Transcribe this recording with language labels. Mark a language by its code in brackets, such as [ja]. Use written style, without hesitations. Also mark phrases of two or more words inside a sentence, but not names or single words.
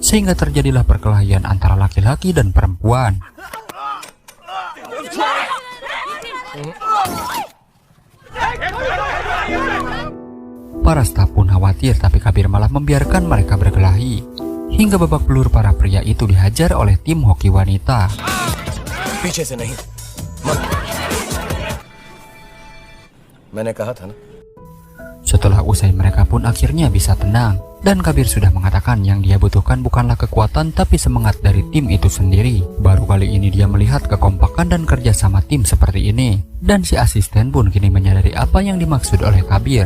[id] sehingga terjadilah perkelahian antara laki-laki dan perempuan. Para staf pun khawatir, tapi Kabir malah membiarkan mereka berkelahi. Hingga babak belur para pria itu dihajar oleh tim hoki wanita. [hi] पीछे से नहीं मत मैंने कहा था ना. [id] Setelah usai mereka pun akhirnya bisa tenang. Dan Kabir sudah mengatakan yang dia butuhkan bukanlah kekuatan tapi semangat dari tim itu sendiri. Baru kali ini dia melihat kekompakan dan kerjasama tim seperti ini. Dan si asisten pun kini menyadari apa yang dimaksud oleh Kabir.